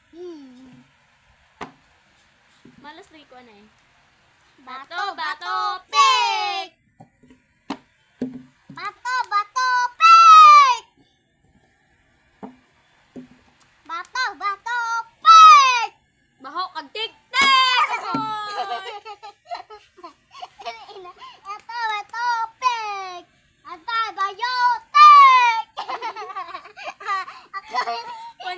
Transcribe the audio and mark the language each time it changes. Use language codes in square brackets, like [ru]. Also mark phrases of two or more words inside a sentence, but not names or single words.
[hil] Malas lagi ko na eh. Bato, pig! Bato, pig! Bato, pig! Baho kag tik-tik! Bato, pig! Bayotek!